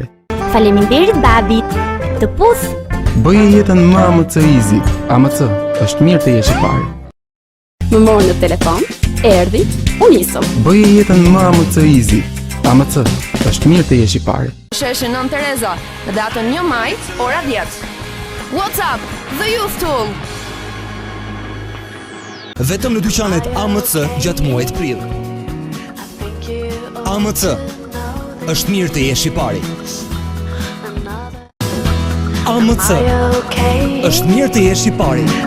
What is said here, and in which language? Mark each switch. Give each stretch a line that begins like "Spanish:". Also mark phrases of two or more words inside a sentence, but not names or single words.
Albanian: Faleminderit babi. Të puth. Bëje jetën më AMC Easy. AMC, është mirë të jesh i pari. Më morë në telefon, erdhi, u nisëm. Bëje jetën më AMC Easy. AMC, është mirë të jesh i pari. Sheshe Nën Tereza, datën 1 maj, ora 10.
English: WhatsApp, the youth tool.
Albanian: Vetëm në dyqanet AMC gjatë muajit prill. AMC, është mirë të jesh i pari. AMC, është mirë të jesh i pari.